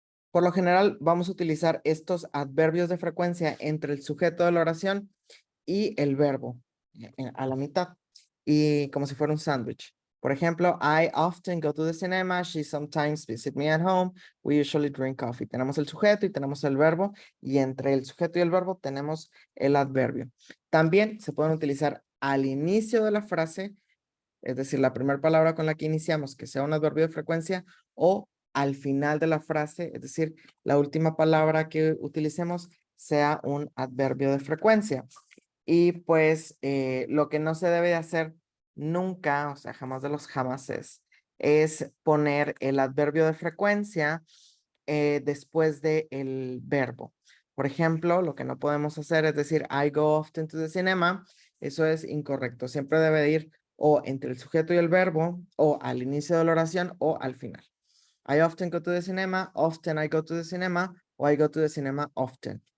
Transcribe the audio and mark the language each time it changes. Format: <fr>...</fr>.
<es>Por lo general, vamos a utilizar estos adverbios de frecuencia entre el sujeto de la oración y el verbo a la mitad, y como si fuera un sándwich. Por ejemplo,</es> <en>I often go to the cinema. She sometimes visits me at home. We usually drink coffee.</en> <es>Tenemos el sujeto y tenemos el verbo, y entre el sujeto y el verbo tenemos el adverbio. También se pueden utilizar al inicio de la frase, es decir, la primera palabra con la que iniciamos, que sea un adverbio de frecuencia, o al final de la frase, es decir, la última palabra que utilicemos sea un adverbio de frecuencia. Y pues lo que no se debe de hacer nunca, o sea, jamás de los jamases, es poner el adverbio de frecuencia después de el verbo. Por ejemplo, lo que no podemos hacer es decir,</es> <en>I go often to the cinema.</en> <es>Eso es incorrecto. Siempre debe ir o entre el sujeto y el verbo, o al inicio de la oración, o al final.</es> <en>I often go to the cinema, often I go to the cinema, o I go to the cinema often.</en>